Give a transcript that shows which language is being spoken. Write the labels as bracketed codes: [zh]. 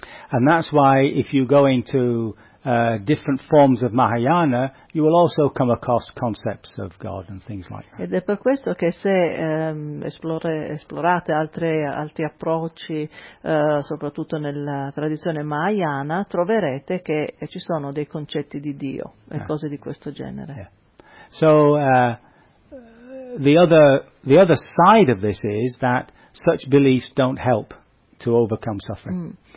[en] And that's why if you go into different forms of Mahayana, you will also come across concepts of God and things like that. [it] Ed è per questo che se esplorate altri approcci, soprattutto nella tradizione Mahayana, troverete che ci sono dei concetti di Dio e cose di questo genere. [en] Yeah. So the other side of this is that such beliefs don't help to overcome suffering.